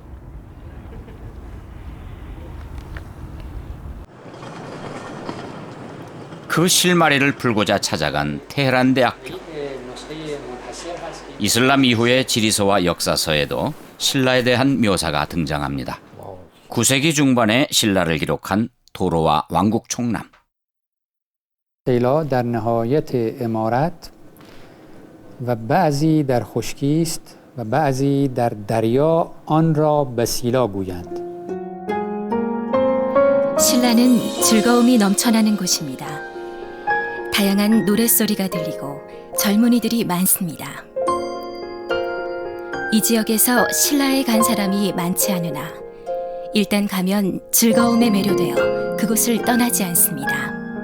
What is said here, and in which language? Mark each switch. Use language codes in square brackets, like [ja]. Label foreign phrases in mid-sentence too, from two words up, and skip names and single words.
[ko] 그 실마리를 풀고자 찾아간 테헤란 대학교. 이슬람 이후의 지리서와 역사서에도 신라에 대한 묘사가 등장합니다. 9세기 중반에 신라를 기록한 도로와 왕국 총남. [fa] سیلا در نهایت امارت و بعضی در خشکی است و بعضی در دریا آن را بسیلا گویند. [ko] 신라는 즐거움이 넘쳐나는 곳입니다. 다양한 노랫소리가 들리고 젊은이들이 많습니다. 이 지역에서 신라에 간 사람이 많지 않으나 일단 가면 즐거움에 매료되어 그곳을 떠나지 않습니다.